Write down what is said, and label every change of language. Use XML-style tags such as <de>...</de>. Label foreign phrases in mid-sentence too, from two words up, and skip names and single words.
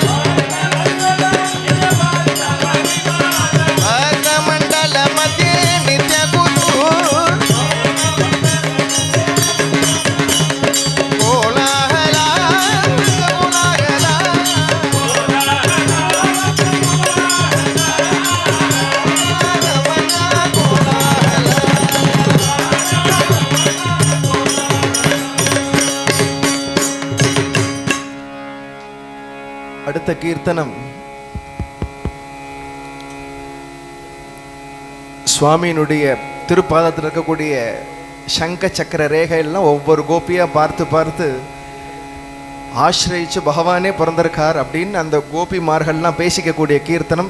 <kn>ಭಕ್ತ ಮಂಡಲ ಮಧ್ಯೆ ನಿತ್ಯ ಕುತು ಕೋಲಾಹಲ ಕೋಲಾಹಲ</kn> <ta>ರಮಣ ಕೋಲಾಹಲ அடுத்த கீர்த்தனம் சுவாமியினுடைய திருப்பாதத்தில் இருக்கக்கூடிய சங்க சக்கர ரேகையெல்லாம் ஒவ்வொரு கோபியா பார்த்து பார்த்து ஆசிரியிச்சு பகவானே பிறந்திருக்கார் அப்படின்னு அந்த கோபிமார்கள்லாம் பேசிக்கக்கூடிய கீர்த்தனம்.</ta>